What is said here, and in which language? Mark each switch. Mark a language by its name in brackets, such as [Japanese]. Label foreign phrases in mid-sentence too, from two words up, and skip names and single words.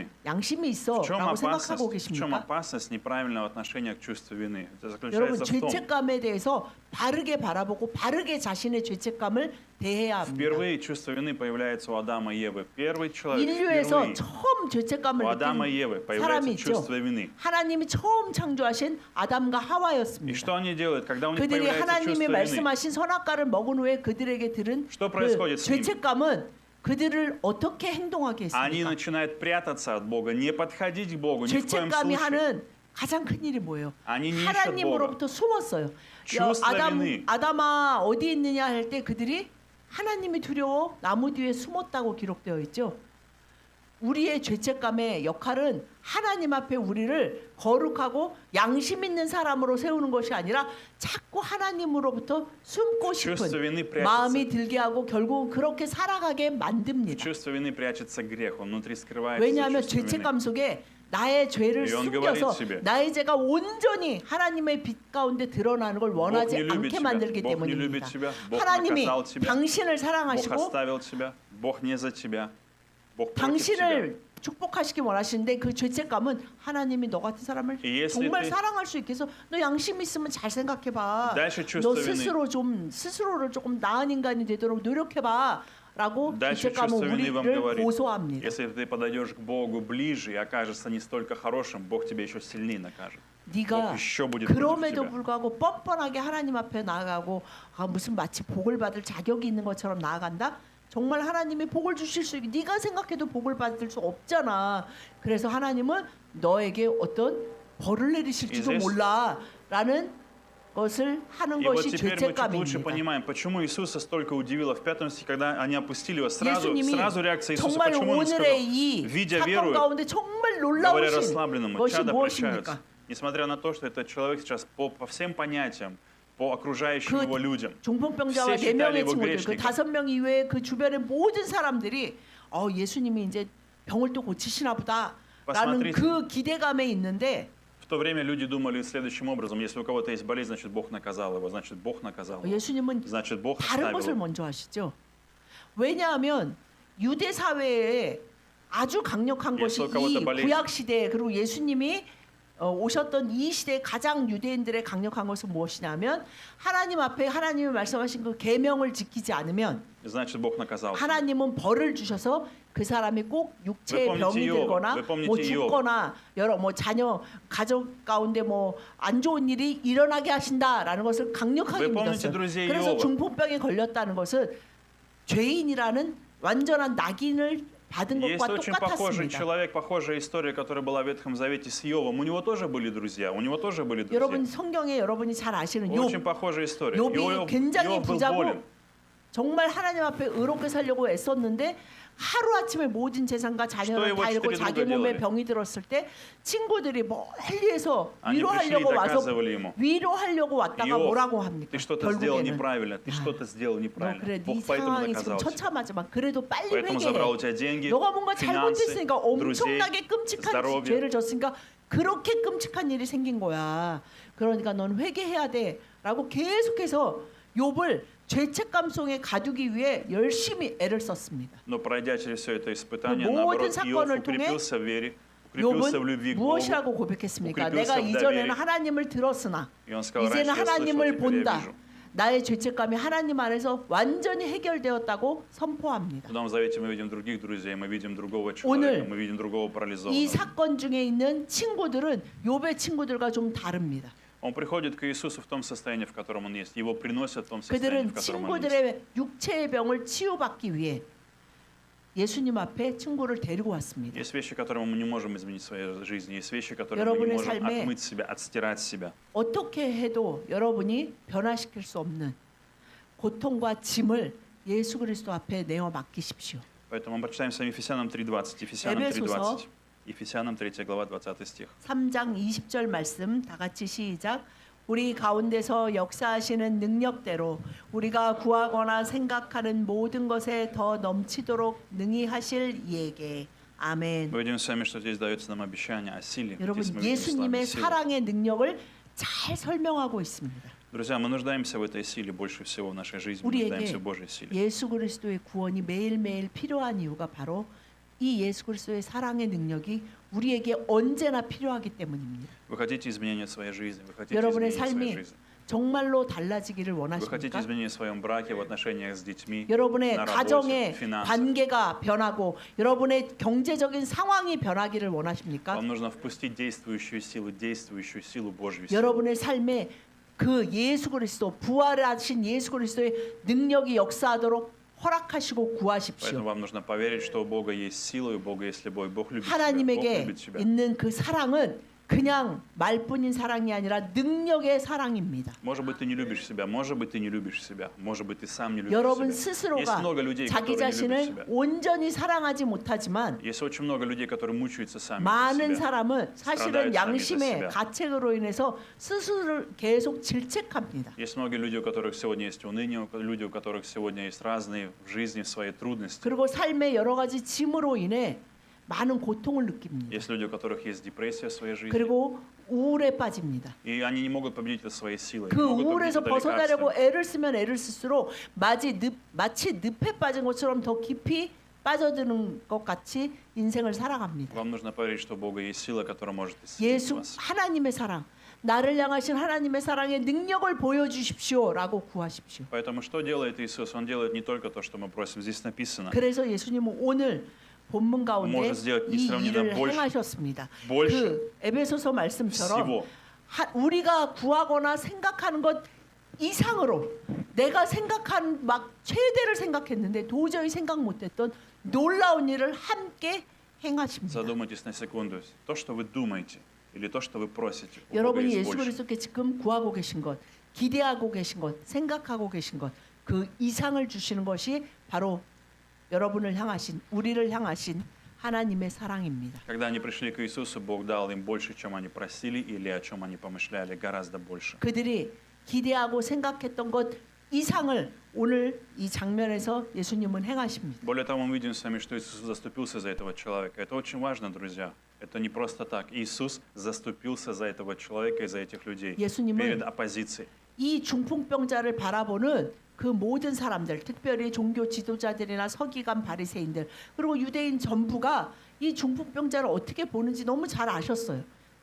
[Korean] 나는 양심이 [Russian] В чем [Korean] 있어라고 생각하고 [Russian] опасность? В чем [Korean] 계십니까? [Russian] опасность неправильного отношения к чувству вины? Это [Korean] 여러분 [Russian] заключается в том, [Korean] 죄책감에 대해서 바르게 바라보고 바르게 자신의 죄책감을 대해야 합니다. [Russian] впервые чувство вины появляется у Адама и Евы. Первый человек, [Korean] 인류에서 [Russian] впервые [Korean] 처음 죄책감을 [Russian] у Адама и [Korean] 느낀 [Russian] Евы [Korean] 사람이 [Russian] появляется [Korean] 있죠. [Russian] чувство вины. [Korean] 하나님이 처음 창조하신 아담과 [Russian] И [Korean] 하와였습니다. [Russian] что они делают, когда у них [Korean] 그들이 [Russian] появляется [Korean] 하나님이 [Russian] чувство вины? [Korean] 말씀하신 선악과를 먹은 후에 그들에게 들은 [Russian] Что [Korean] 그 [Russian] происходит с ними? [Korean] 죄책감은 그들을 어떻게 행동하게 [Russian] Они [Korean] 했습니까? [Russian] начинают прятаться от Бога, не подходить к Богу ни в коем [Korean] 죄책감이 [Russian] случае. [Korean] 하는 가장 큰 일이 뭐예요? 아니, 니 하나님으로부터 숨었어요. [Russian] Чувство вины. [Korean] 아담아 어디 있느냐 할 때 그들이 하나님이 두려워 나무 뒤에 숨었다고 기록되어 있죠. 우리의 죄책감의 역할은 하나님 앞에 우리를 거룩하고 양심 있는 사람으로 세우는 것이 아니라 자꾸 하나님으로부터 숨고 [Russian] Чувство [Korean] 싶은 [Russian] вины прячется. [Korean] 마음이 들게 하고 결국은 그렇게 살아가게 [Russian] В [Korean] 만듭니다. [Russian] чувстве вины прячется грех, он внутри скрывается [Korean] 왜냐하면 [Russian] чувство вины. [Korean] 죄책감 속에 나의 죄를 [Russian] И он [Korean] 숨겨서 [Russian] говорит себе, [Korean] 나의 죄가 온전히 하나님의 빛 가운데 드러나는 걸 [Russian] Бог [Korean] 원하지 [Russian] не любит [Korean] 않게 [Russian] тебя, [Korean] 만들기 [Russian] Бог не [Korean] 때문입니다. [Russian] любит тебя, Бог [Korean] 하나님이 [Russian] наказал тебя, [Korean] 당신을 [Russian] Бог [Korean] 사랑하시고 [Russian] оставил тебя, Бог не за тебя, Бог против тебя. [Korean] 당신을 축복하시기 원하시는데 그 죄책감은 하나님이 너 같은 사람을 [Russian] И если [Korean] 정말 [Russian] ты- [Korean] 사랑할 수 있게 해서 너 양심 있으면 잘 생각해봐. [Russian] Дальше [Korean] 너 [Russian] чувство вины. [Korean] 스스로를 조금 나은 인간이 되도록 노력해봐. 라고 [Russian] Дальше [Korean] 죄책감은 [Russian] чувство вины вам [Korean] 우리를 [Russian] говорит, [Korean] 고소합니다. [Russian] если ты подойдешь к Богу ближе и окажешься не столько хорошим, Бог тебя еще сильнее накажет. [Korean] 네가 [Russian] Бог еще будет против [Korean] 그럼에도 [Russian] тебя. [Korean] 불구하고 뻔뻔하게 하나님 앞에 나아가고 무슨 마치 복을 받을 자격이 있는 것처럼 나아간다? 정말 하나님이 복을 주실 수 있게 네가 생각해도 복을 받을 수 없잖아. 그래서 하나님은 너에게 어떤 벌을 내리실지도 [Russian] И здесь- [Korean] 몰라라는 것을 하는 [Russian] И вот [Korean] 것이 [Russian] теперь мы чуть лучше [Korean] 죄책감입니다. [Russian] понимаем, почему Иисуса столько удивило в 5 стихе, когда они опустили его. Сразу [Korean] 예수님이 [Russian] реакция Иисуса, [Korean] 정말 [Russian] почему он сказал, [Korean] 오늘의 이 [Russian] видя [Korean] 사건 [Russian] веру, [Korean] 가운데 정말 [Russian] говоря [Korean] 놀라우신 [Russian] расслабленному, [Korean] 것이 [Russian] чада [Korean] 무엇입니까? [Russian] прощаются. Несмотря на то, что этот человек сейчас по всем понятиям, по окружающим [Korean] 그 [Russian] его людям, [Korean] 중풍병자와 [Russian] все [Korean] 네 [Russian] считали [Korean] 명의 [Russian] его [Korean] 친구들, 그 [Russian] грешником. [Korean] 5명 이외에 그 주변의 모든 사람들이 예수님이 이제 병을 또 고치시나 보다라는 [Russian] Посмотрите. [Korean] 그 기대감에 있는데 [Russian] В то время люди думали следующим образом: если у кого-то есть болезнь, значит Бог наказал его, значит Бог наказал его, [Korean] 예수님은 [Russian] значит Бог [Korean] 다른 [Russian] оставил [Korean] 것을 [Russian] его. [Korean] 먼저 하시죠. 왜냐하면 유대 사회에 아주 강력한 것이 예수 그것도 이 발레- 구약 시대에 그리고 예수님이 오셨던 이 시대 가장 유대인들의 강력한 것은 무엇이냐면 하나님 앞에 하나님이 말씀하신 그 계명을 지키지 않으면 [Russian] Значит, Бог наказал. [Korean] 하나님은 벌을 주셔서 그 사람이 꼭 육체의 왜 병이 펌니지 들거나 왜 펌니지 뭐 이ով? 죽거나 여러 뭐 자녀 가족 가운데 뭐 안 좋은 일이 일어나게 하신다라는 것을 강력하게 왜 펌니지 믿었어요. [Russian] друзей [Korean] 그래서 이ова? 중풍병에 걸렸다는 것은 죄인이라는 완전한 낙인을 받은 [Russian] Есть [Korean] 것과 [Russian] очень похожий [Korean] 똑같았습니다. [Russian] человек, похожая история, которая была в Ветхом Завете с Иовом. У него тоже были друзья. У него тоже были [Korean] 여러분 [Russian] друзья. [Korean] 성경에 여러분이 잘 아시는 [Russian] Очень [Korean] 욥 [Russian] похожая история. [Korean] 욥이 굉장히 [Russian] Иов был [Korean] 부자고 [Russian] болен. [Korean] 정말 하나님 앞에 의롭게 살려고 애썼는데 하루아침에 모든 재산과 자녀를 [Russian] что [Korean] 다 잃고 [Russian] его [Korean] 자기 [Russian] четыре [Korean] 몸에 [Russian] друга [Korean] 병이 들었을 때 친구들이 멀리에서 [Russian] Они пришли и [Korean] 위로하려고 와서 [Russian] доказывали ему. [Korean] 위로하려고 왔다가 [Russian] Иов, [Korean] 뭐라고 합니까? [Russian] ты что-то сделал [Korean] 결국에는 [Russian] неправильно, ты что-то сделал [Korean] 너 [Russian] неправильно. [Korean] 그래 네 [Russian] Бог поэтому [Korean] 상황이 지금 [Russian] наказал тебя. [Korean] 처참하지만 그래도 빨리 [Russian] Поэтому забрал у [Korean] 회개해. [Russian] тебя деньги, [Korean] 너가 뭔가 [Russian] финансы, [Korean] 잘못했으니까 [Russian] друзей, [Korean] 엄청나게 끔찍한 [Russian] здоровье. [Korean] 죄를 졌으니까 그렇게 끔찍한 일이 생긴 거야. 그러니까 넌 회개해야 돼라고 계속해서 욥을 죄책감 속에 가두기 위해 열심히 애를 썼습니다. [Russian] Но пройдя через все это испытание, [Korean] 그 [Russian] наоборот, [Korean] 모든 사건을 [Russian] Иов укрепился в вере, [Korean] 욥은 [Russian] укрепился в любви к Богу. [Korean] 무엇이라고 고백했습니까? [Russian] укрепился [Korean] 내가 [Russian] в [Korean] 이전에는 [Russian] доверии. [Korean] 하나님을 들었으나 [Russian] И он сказал, [Korean] 이제는 [Russian] раньше я слышал, [Korean] 하나님을 [Russian] теперь я [Korean] 본다. [Russian] вижу. [Korean] 나의 죄책감이 하나님 안에서 완전히 해결되었다고 선포합니다. [Russian] В Новом Завете мы видим других друзей, мы видим другого [Korean] 오늘 [Russian] человека, мы видим другого [Korean] 이 [Russian] парализованного. [Korean] 사건 중에 있는 친구들은 욥의 친구들과 좀 다릅니다. [Russian] Он приходит к Иисусу в том состоянии, в котором он есть. Его приносят в том состоянии, [Korean] 그들은 [Russian] в котором он есть. [Korean] 친구들의 육체의 병을 치유받기 위해 예수님 앞에 친구를 데리고 왔습니다. [Russian] Есть вещи, которые мы не можем изменить в своей жизни. Есть вещи, которые мы [Korean] 여러분의 [Russian] не можем [Korean] 삶에 [Russian] отмыть себя, отстирать себя. [Korean] 어떻게 해도 여러분이 변화시킬 수 없는 고통과 짐을 예수 그리스도 앞에 내어 맡기십시오. [Russian] Поэтому мы прочитаем с вами Ефесянам 3:20. Ефесянам [Korean] 에베소서 [Russian] 3:20. Ефесянам 3 глава, 20 стих. [Korean] 3장 20절 말씀 다 같이 시작. 우리 가운데서 역사하시는 능력대로 우리가 구하거나 생각하는 모든 것에 더 넘치도록 능히 하실 이에게 아멘. [Russian] Мы видим с вами, что здесь дается нам обещание о силе. [Korean] 여러분 [Russian] Здесь мы видим с вами [Korean] 예수님의 [Russian] силу. [Korean] 사랑의 능력을 잘 설명하고 있습니다. [Russian] Друзья, мы нуждаемся в этой силе больше всего в нашей жизни. Мы [Korean] 우리에게 [Russian] нуждаемся в Божьей силе. [Korean] 예수 그리스도의 구원이 매일매일 필요한 이유가 바로 이 예수 그리스도의 사랑의 능력이 우리에게 언제나 필요하기 때문입니다. [Russian] Вы хотите изменения в своей жизни? Вы хотите [Korean] 여러분의 [Russian] изменения в своей [Korean] 삶이 [Russian] жизни? [Korean] 정말로 달라지기를 [Russian] Вы хотите [Korean] 원하십니까? [Russian] изменения в своем браке, в отношениях с детьми, [Korean] 여러분의 [Russian] на работе, [Korean] 가정의 [Russian] в финансах? [Korean] 관계가 변하고 여러분의 경제적인 상황이 변하기를 원하십니까? [Russian] Вам нужно впустить действующую силу Божью силу. [Korean] 여러분의 삶에 그 예수 그리스도 부활하신 예수 그리스도의 능력이 역사하도록 허락하시고 [Russian] Поэтому [Korean] 구하십시오. [Russian] вам нужно поверить, что у Бога есть сила, и у Бога есть любовь. Бог любит тебя. Бог [Korean] 하나님에게 [Russian] любит тебя. [Korean] 있는 그 사랑은 그냥 말뿐인 사랑이 아니라 능력의 사랑입니다. [Russian] Может быть, ты не любишь себя, может быть, ты не любишь себя, может быть, ты сам не любишь [Korean] 여러분 [Russian] себя. Есть [Korean] 스스로가 [Russian] много людей, [Korean] 자기 [Russian] которые не любят [Korean] 자신을 [Russian] себя. [Korean] 온전히 사랑하지 못하지만 [Russian] Есть очень много людей, которые мучаются сами [Korean] 많은 [Russian] за себя. [Korean] 사람은 사실은 [Russian] 스트라다요, [Korean] 양심의 [Russian] 스트라다요. [Korean] 가책으로 인해서 스스로를 계속 질책합니다. [Russian] Есть многие люди, у которых сегодня есть уныние, люди, у которых сегодня есть разные в жизни свои трудности. [Korean] 그리고 삶의 여러 가지 짐으로 인해 많은 고통을 느낍니다. [Russian] Есть люди, у которых есть депрессия в своей жизни. [Korean] 그리고 우울에 빠집니다. [Russian] И они не могут победить это своей силой. [Korean] 그 [Russian] не могут победить [Korean] 우울에서 [Russian] это [Korean] 벗어나려고 [Russian] лекарством. [Korean] 애를 쓰면 애를 쓸수록 마치 늪에 빠진 것처럼 더 깊이 빠져드는 것 같이 인생을 살아갑니다. [Russian] Вам нужно поверить, что у Бога есть сила, которая может исцелить [Korean] 예수 [Russian] вас. [Korean] 하나님의 사랑, 나를 향하신 하나님의 사랑의 능력을 보여주십시오라고 구하십시오. [Russian] Поэтому что делает Иисус? Он делает не только то, что мы просим. Здесь написано. [Korean] 그래서 예수님은 오늘 본문 가운데 [Russian] Может сделать [Korean] 이 [Russian] несравненно [Korean] 일을 [Russian] больше. [Korean] 행하셨습니다. [Russian] больше [Korean] 그 에베소서 말씀처럼 [Russian] всего. [Korean] 우리가 구하거나 생각하는 것 이상으로 내가 생각한 막 최대를 생각했는데 도저히 생각 못했던 놀라운 일을 함께 행하십니다. [Russian] Задумайтесь на секунду. То, что вы думаете, или то, что вы просите, у Бога [Korean] 여러분이 [Russian] есть [Korean] 예수 [Russian] больше. [Korean] 그리스도께 지금 구하고 계신 것, 기대하고 계신 것, 생각하고 계신 것, 그 이상을 주시는 것이 바로 여러분을 향하신, 우리를 향하신 하나님의 사랑입니다. [Russian] Когда они пришли к Иисусу, Бог дал им больше, чем они просили или о чем они помышляли, гораздо больше. [Korean] 그들이 기대하고 생각했던 것 이상을 오늘 이 장면에서 예수님은 행하십니다. [Russian] Более того, мы видим с вами, что Иисус заступился за этого человека. Это очень важно, друзья. Это не просто так. Иисус заступился за этого человека и за этих людей [Korean] 예수님은 [Russian] перед оппозицией. [Korean] 이 중풍병자를 바라보는 그 모든 사람들, 특별히 종교 지도자들이나 서기관 바리새인들, 그리고 유대인 전부가 이 중풍병자를 어떻게 보는지 너무 잘 아셨어요.